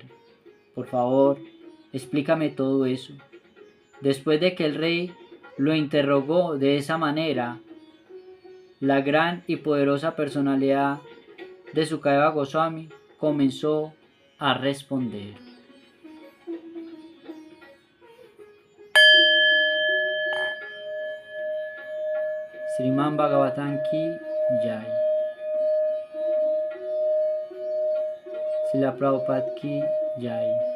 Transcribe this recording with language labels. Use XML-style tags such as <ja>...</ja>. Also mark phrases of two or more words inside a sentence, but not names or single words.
<es>Por favor, explícame todo eso. Después de que el rey lo interrogó de esa manera, la gran y poderosa personalidad de Sukadeva Goswami comenzó a responder.</es> <hi>श्रीमद् भागवतम् की जय. श्रील प्रभुपाद की जय.</hi>